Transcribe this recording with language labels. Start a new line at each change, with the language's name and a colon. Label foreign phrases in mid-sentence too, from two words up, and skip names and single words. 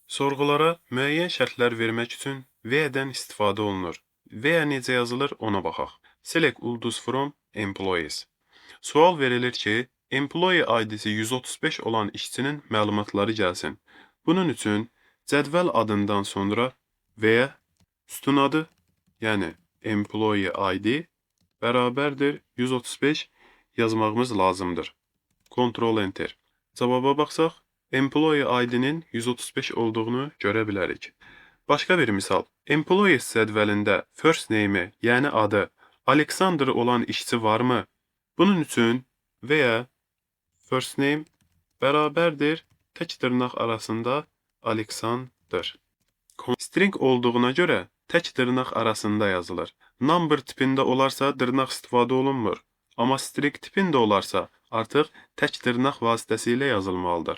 Azerbaijani: Sorğulara müəyyən şərtlər vermək üçün where-dən istifadə olunur. Where necə yazılır ona baxaq.
English: Select ulduz from employees.
Azerbaijani: Sual verilir ki,
English: employee ID-si
Azerbaijani: 135 olan işçinin məlumatları gəlsin. Bunun üçün cədvəl adından sonra where sütun adı, yəni
English: employee ID
Azerbaijani: bərabərdir 135 yazmağımız lazımdır.
English: Ctrl Enter.
Azerbaijani: Cavaba baxsaq,
English: employee ID-nin
Azerbaijani: 135 olduğunu görə bilərik. Başqa bir misal. Employees cədvəlində
English: first name-i,
Azerbaijani: yəni adı Alexander olan işçi varmı? Bunun üçün veya
English: first name
Azerbaijani: bərabərdir tək dırnaq arasında Alexander. String olduğuna görə tək dırnaq arasında yazılır. Number tipində olarsa dırnaq istifadə olunmur. Amma string tipində olarsa artıq tək dırnaq vasitəsilə yazılmalıdır.